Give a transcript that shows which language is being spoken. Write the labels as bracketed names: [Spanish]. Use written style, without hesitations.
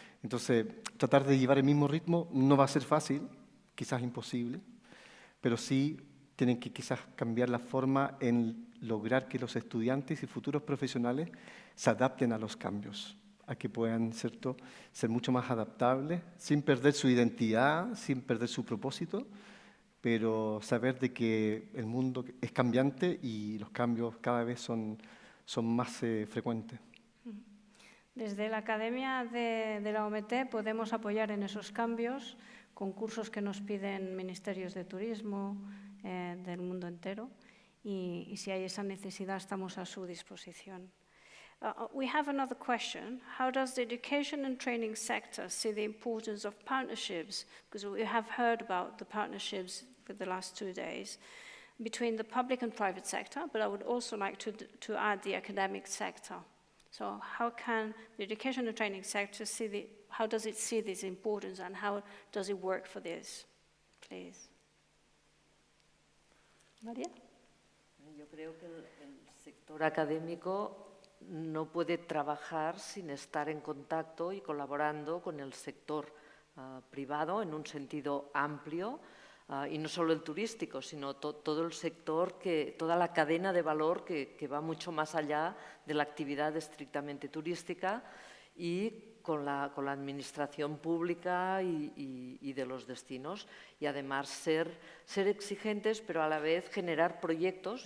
[Spanish] Entonces, tratar de llevar el mismo ritmo no va a ser fácil, quizás imposible, pero sí tienen que quizás cambiar la forma en lograr que los estudiantes y futuros profesionales se adapten a los cambios, a que puedan, ¿cierto?, ser mucho más adaptables, sin perder su identidad, sin perder su propósito, pero saber de que el mundo es cambiante y los cambios cada vez son más frecuentes. Desde la Academia de la OMT podemos apoyar en esos cambios con cursos que nos piden ministerios de turismo del mundo entero, y si hay esa necesidad estamos a su disposición. [English] We have another question. How does the education and training sector see the importance of partnerships? Because we have heard about the partnerships for the last 2 days between the public and private sector, but I would also like to add the academic sector. So how can the education and training sector how does it see this importance, and how does it work for this? Please. María? [Spanish] Yo creo que el sector académico no puede trabajar sin estar en contacto y colaborando con el sector privado en un sentido amplio, y no solo el turístico, sino todo el sector, toda la cadena de valor que va mucho más allá de la actividad estrictamente turística, y con la administración pública y de los destinos, y además ser exigentes, pero a la vez generar proyectos.